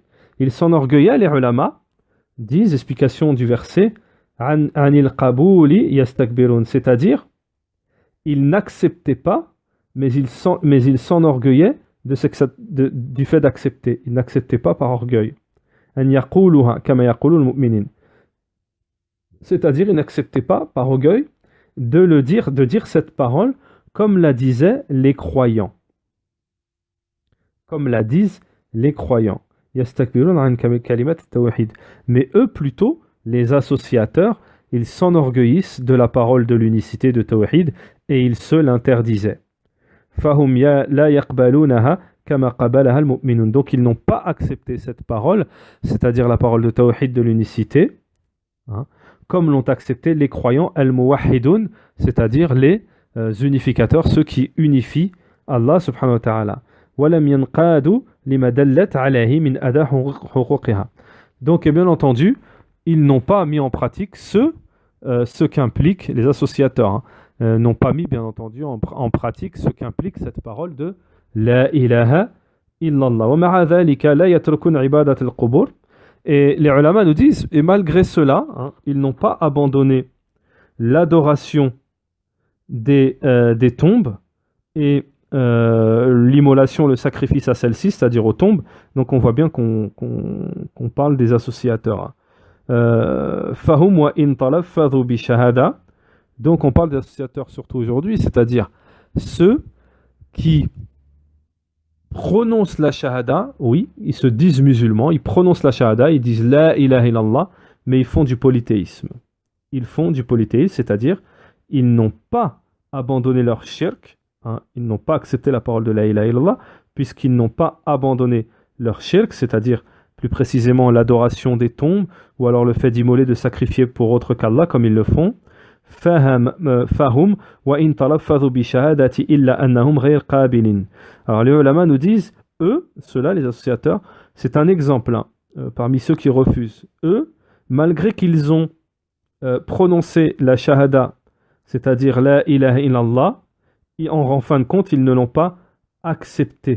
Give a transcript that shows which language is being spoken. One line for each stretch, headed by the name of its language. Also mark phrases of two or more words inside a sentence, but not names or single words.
French: Ils s'enorgueillaient, les ulama disent, explication du verset,
Arabic: عن القبول يستكبرون,
French: c'est-à-dire, ils n'acceptaient pas, mais ils s'enorgueillaient du fait d'accepter. Ils n'acceptaient pas par orgueil.
Arabic: أن يقولها كما يقول المؤمنين.
French: C'est-à-dire, ils n'acceptaient pas par orgueil de dire cette parole comme la disaient les croyants. Comme la disent les croyants.
Arabic: يستكبرون عن كلمة توحيد.
French: Mais eux, plutôt, les associateurs, ils s'enorgueillissent de la parole de l'unicité de tawhid et ils se l'interdisaient.
Arabic: فهم لا يقبلونها كما قبلها المؤمنون.
French: Donc ils n'ont pas accepté cette parole, c'est-à-dire la parole de tawhid de l'unicité, comme l'ont accepté les croyants al-muwahhidun, c'est-à-dire les unificateurs, ceux qui unifient Allah
Arabic: سبحانه وتعالى. وَلَمْ يَنْقَادُوا لِمَا دَلَّتْ عَلَيْهِ مِنْ أَدَى حُقُوقِهَا.
French: Donc, et bien entendu, ils n'ont pas mis en pratique ce qu'implique les associateurs, n'ont pas mis bien entendu en pratique ce qu'implique cette parole de
Arabic: لا إله إلا الله. وَمَعَ ذَلِكَ لَا يَتْرُكُونَ عِبَادَةَ الْقُبُورِ.
French: Et les ulama nous disent, et malgré cela, ils n'ont pas abandonné l'adoration des tombes et l'immolation, le sacrifice à celle-ci, c'est-à-dire aux tombes. Donc on voit bien qu'on parle des associateurs.
Arabic: فهم وإن تلفظوا بالشهادة.
French: Donc on parle des associateurs surtout aujourd'hui, c'est-à-dire ceux qui prononcent la shahada, oui, ils se disent musulmans, ils prononcent la shahada, ils disent
Arabic: لا إله إلا الله,
French: mais ils font du polythéisme. Ils font du polythéisme, c'est-à-dire ils n'ont pas abandonné leur shirk, ils n'ont pas accepté la parole de
Arabic: لا إله إلا الله,
French: puisqu'ils n'ont pas abandonné leur shirk, c'est-à-dire plus précisément l'adoration des tombes, ou alors le fait d'immoler, de sacrifier pour autre qu'Allah, comme ils le font.
Arabic: فهم وإن تلفظوا بالشهادة إلا أنهم غير قابلين.
French: Alors les ulama nous disent, eux, ceux-là, les associateurs, c'est un exemple parmi ceux qui refusent. Eux, malgré qu'ils ont prononcé la shahada, c'est-à-dire
Arabic: لا إله إلا الله,
French: en fin de compte, ils ne l'ont pas accepté.